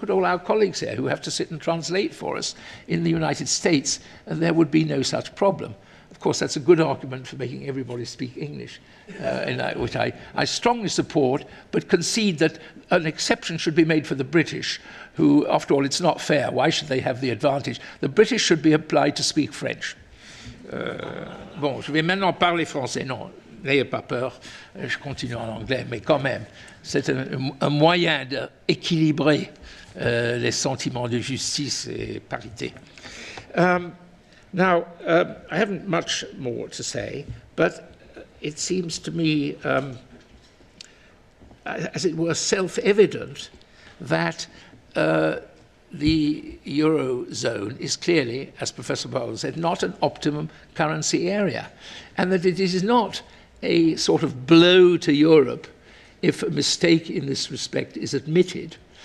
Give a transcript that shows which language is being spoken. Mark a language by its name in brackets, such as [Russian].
[English] Look at all our colleagues here who have to sit and translate for us. In the United States, there would be no such problem. Of course, that's a good argument for making everybody speak English, which I strongly support, but concede that an exception should be made for the British, who, after all, it's not fair. Why should they have the advantage? The British should be applied to speak French. [French] Bon, je vais maintenant parler français. Non, n'ayez pas peur, je continue en anglais, mais quand même, c'est un moyen d'équilibrer les sentiments de justice et parité. [English] Now, I haven't much more to say, but it seems to me, as it were, self-evident that the Eurozone is clearly, as Professor Powell said, not an optimum currency area, and that it is not a sort of blow to Europe if a mistake in this respect is admitted.